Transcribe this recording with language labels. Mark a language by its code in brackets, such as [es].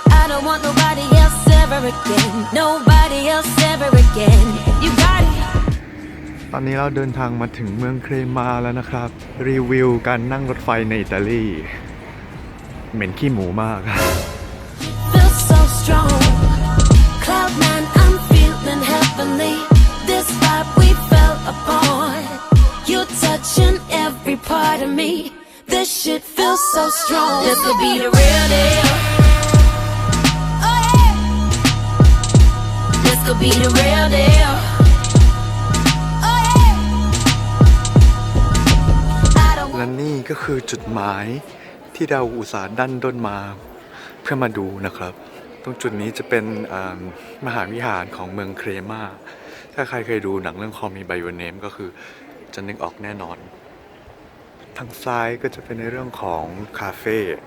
[en] I don't want nobody else ever again, nobody else ever again. You got it. [th] ตอนนี้เราเดินทางมาถึงเมืองเครมาแล้วนะครับรีวิวการนั่งรถไฟในอิตาลีเหม็นขี้หมูมาก [en] Feels so strong. Cloud nine, I'm feeling heavenly. This vibe we fell upon. You're touching every part of me.This shit feels so strong. This could be the real deal. Oh yeah. This could be the real deal. Oh yeah. [th] และนี่ก็คือจุดหมายที่เราอุตส่าห์ดันด้นมาเพื่อมาดูนะครับตรงจุดนี้จะเป็นมหาวิหารของเมืองเครมาถ้าใครเคยดูหนังเรื่อง Call Me by Your Name ก็คือจะนึกออกแน่นอนทางซ้ายก็จะเป็นในเรื่องของคาเฟ่